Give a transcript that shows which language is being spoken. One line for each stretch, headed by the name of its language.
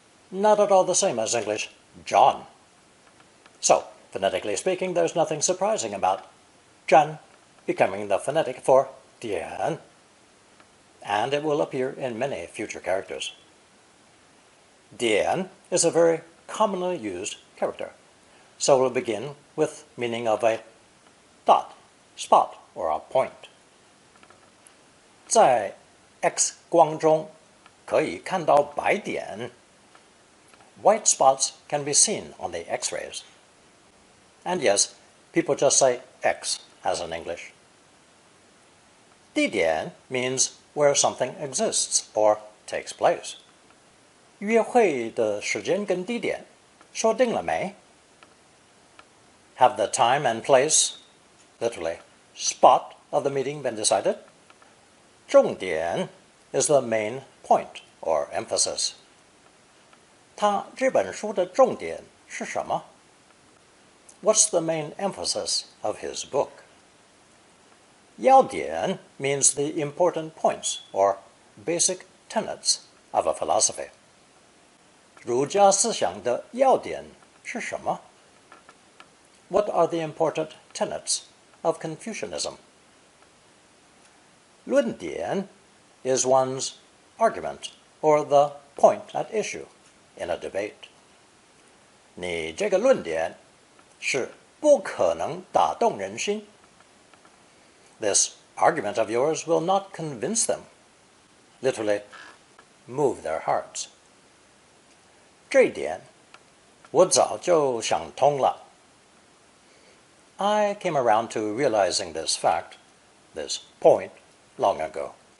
English: Not at all the same as English John. So, phonetically speaking, there's nothing surprising about zhan becoming the phonetic for dian, and it will appear in many future characters. Dian is a very commonly used character, so we'll begin with meaning of a dot, spot, or a point.
Chinese: 在 X 光中可以看到白点.
English: White spots can be seen on the X-rays. And yes, people just say X as in English. 地点 means where something exists or takes place.
Chinese: 约会的时间跟地点说定了没？
English: Have the time and place, literally, spot of the meeting been decided? 重点 is the main point or emphasis.
Chinese: 他这本书的重点是什么？
English: What's the main emphasis of his book? 要点 means the important points or basic tenets of a philosophy.
Chinese: 儒家思想的要点是什么？
English: What are the important tenets of Confucianism? 论点 is one's argument or the point at issue in a debate.
Chinese: 你这个论点是不可能打动人心。
English: This argument of yours will not convince them, literally, move their hearts.
Chinese: 这一点我早就想通了。
English: I came around to realizing this fact, this point, long ago.